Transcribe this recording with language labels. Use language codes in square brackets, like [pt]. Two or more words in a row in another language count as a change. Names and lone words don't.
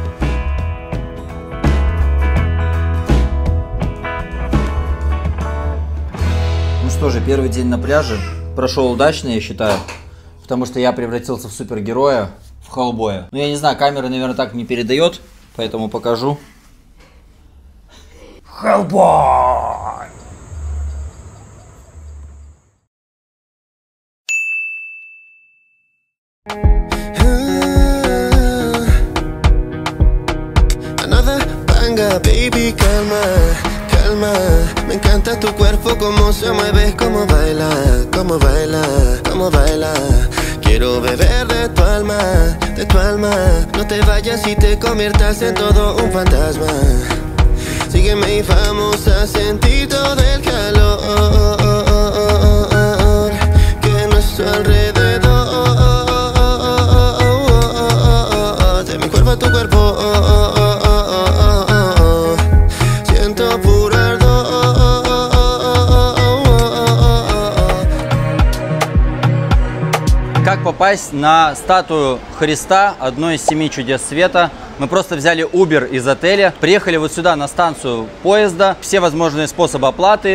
[ru] Ну что же, первый день на пляже прошел удачно, я считаю, потому что я превратился в супергероя, в Хеллбоя. Ну, я не знаю, камера, наверное, так не передает, поэтому покажу. Хеллбой! [es] Baby, calma, calma. Me encanta tu cuerpo, cómo se mueve, cómo baila, cómo baila, cómo baila. Quiero beber de tu alma, de tu alma. No te vayas y te conviertas en todo un fantasma. Sígueme y vamos a sentir todo el calor que a nuestro alrededor. De mi cuerpo a tu cuerpo. [ru] Как попасть на статую Христа, одной из 7 чудес света? Мы просто взяли Uber из отеля, приехали вот сюда на станцию поезда, все возможные способы оплаты.